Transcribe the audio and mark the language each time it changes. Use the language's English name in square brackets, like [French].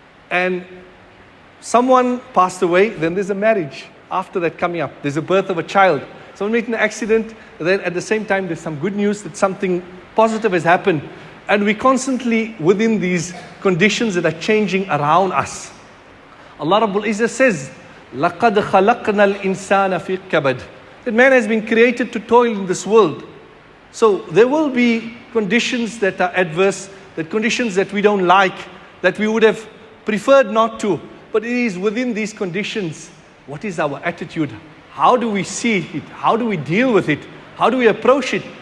[English] And someone passed away, then there's a marriage. After that coming up, there's a birth of a child. Someone made an accident, then at the same time there's some good news that something positive has happened. And we're constantly within these conditions that are changing around us. [Arabic] Allah Rabbul Izzah says, لَقَدْ خَلَقْنَا الْإِنسَانَ فِي كَبَدٍ. [English] That man has been created to toil in this world. So there will be conditions that are adverse, that conditions that we don't like, that we would have preferred not to. But it is within these conditions, what is our attitude? How do we see it? How do we deal with it? How do we approach it?